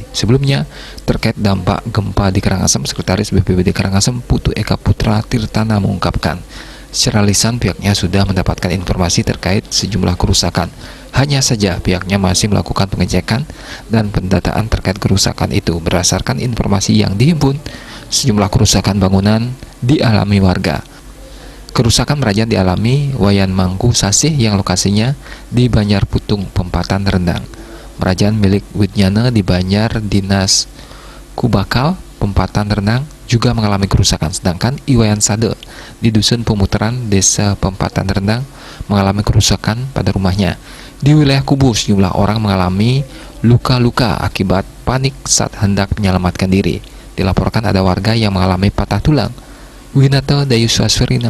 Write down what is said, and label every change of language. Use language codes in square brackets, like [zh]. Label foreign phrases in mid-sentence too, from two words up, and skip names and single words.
[id] Sebelumnya, terkait dampak gempa di Karangasem, Sekretaris BPBD Karangasem Putu Eka Putra Tirtana mengungkapkan, secara lisan pihaknya sudah mendapatkan informasi terkait sejumlah kerusakan. Hanya saja pihaknya masih melakukan pengecekan dan pendataan terkait kerusakan itu. Berdasarkan informasi yang dihimpun, sejumlah kerusakan bangunan dialami warga. Kerusakan Merajaan dialami Wayan Mangku Sasih yang lokasinya di Banjar Putung, Pempatan Rendang. Merajaan milik Widnyana di Banjar Dinas Kubakal, Pempatan Rendang juga mengalami kerusakan, sedangkan Iwayan Sade di Dusun Pemutaran, Desa Pempatan Rendang mengalami kerusakan pada rumahnya. Di wilayah Kubu, sejumlah orang mengalami luka-luka akibat panik saat hendak menyelamatkan diri. Dilaporkan ada warga yang mengalami patah tulang.